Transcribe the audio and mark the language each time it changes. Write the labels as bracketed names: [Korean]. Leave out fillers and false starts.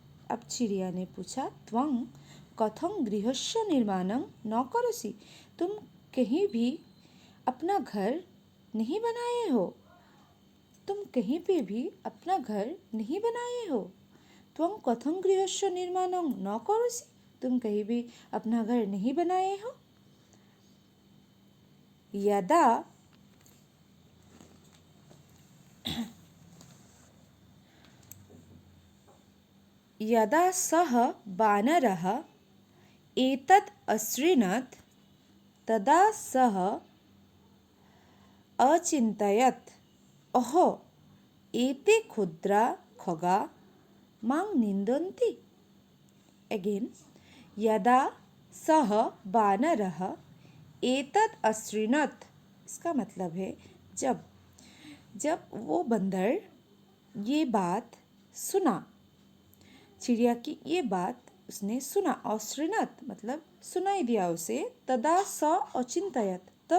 [Hindi] अब चिड़िया ने पूछा, [Sanskrit] त्वं कथं गृहस्य निर्माणं न करोषि, [Hindi] तुम कहीं भी अपना घर नहीं बनाए हो, तुम कहीं पे भी अपना घर नहीं बनाए हो। [Sanskrit] त्वं कथं गृहस्य निर्माणं न करोषि, [Hindi] तुम कहीं भी अपना घर नहीं बनाए हो। [Sanskrit] यदा यदा सः वानरः एतत् अशृणत् तदा सः अचिन्तयत्, अहो एते क्षुद्रा खगा मां निन्दन्ति। [Hindi] अगेन, [Sanskrit] यदा सः वानरः एतत् अशृणत्, [Hindi] इसका मतलब है जब जब वो बंदर ये बात सुना, चिड़िया की ये बात उसने सुना, अशृणत् मतलब सुनाई दिया उसे, [Sanskrit] तदा स अचिन्तयत्